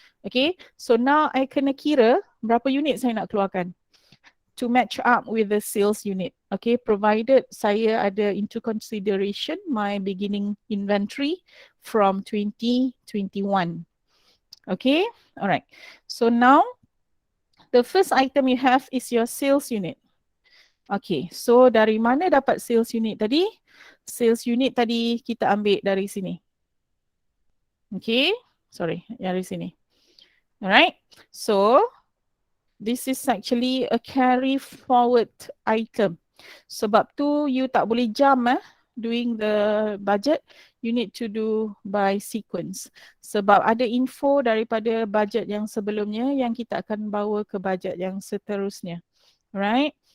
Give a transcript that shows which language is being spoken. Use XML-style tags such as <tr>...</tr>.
<en>Okay, so now I</en> <ms>kena kira berapa unit saya nak keluarkan</ms> <en>to match up with the sales unit. Okay, provided</en> <ms>saya ada</ms> <en>into consideration my beginning inventory from 2021. Okay, alright. So now the first item you have is your sales unit.</en> <ms>Okay, so dari mana dapat sales unit tadi? Sales unit tadi kita ambil dari sini.</ms> <en>Okay, sorry,</en> <ms>dari sini.</ms> <en>Alright, so this is actually a carry forward item.</en> <ms>Sebab tu you tak boleh jump doing the budget.</ms> <en>You need to do by sequence.</en> <ms>Sebab ada info daripada budget yang sebelumnya yang kita akan bawa ke budget yang seterusnya. Right?</ms>